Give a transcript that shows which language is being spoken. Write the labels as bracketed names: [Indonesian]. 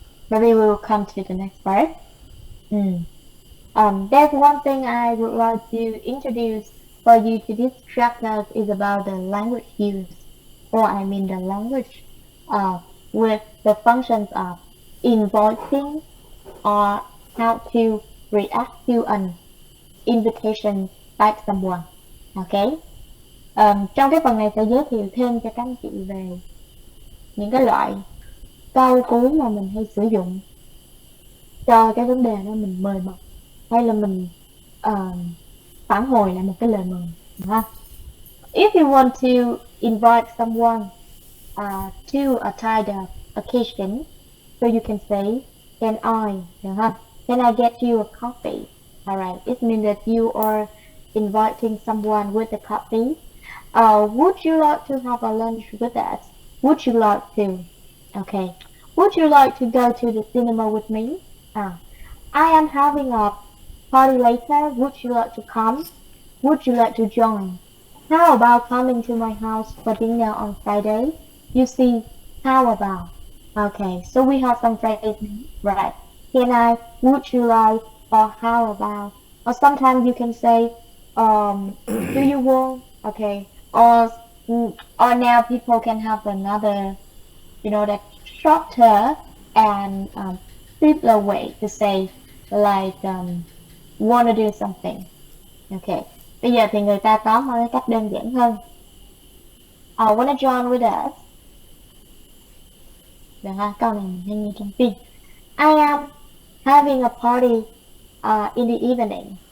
[English] Maybe we will come to the next part. There's one thing I would like to introduce for you to distract us is about the language use, or I mean the language with the functions of invoicing or how to react to an invitation by someone. Okay. [Vietnamese] Trong cái phần này sẽ giới thiệu thêm cho các anh chị về những cái loại câu cú mà mình hay sử dụng cho cái vấn đề đó mình mời mọc hay là mình phản hồi lại một cái lời mời, đúng không? [English] If you want to invite someone to a kind of occasion, so you can say, can I, [Vietnamese] đúng không? [English] Can I get you a coffee? Alright, it means that you are inviting someone with a coffee. Would you like to have a lunch with us? Would you like to? Okay. Would you like to go to the cinema with me? I am having a party later. Would you like to come? Would you like to join? How about coming to my house for dinner on Friday? You see, how about? Okay, so we have some phrases, right? Can I? Would you like? Or how about? Or sometimes you can say, do you want? Okay. Or now people can have another, that shorter and simpler way to say like wanna do something. Okay. [Vietnamese] Bây giờ thì người ta có một cái cách đơn giản hơn. [English] Wanna join with us? [Vietnamese] Được ha, câu này mình hay nghe trong phim. [English] I am having a party in the evening.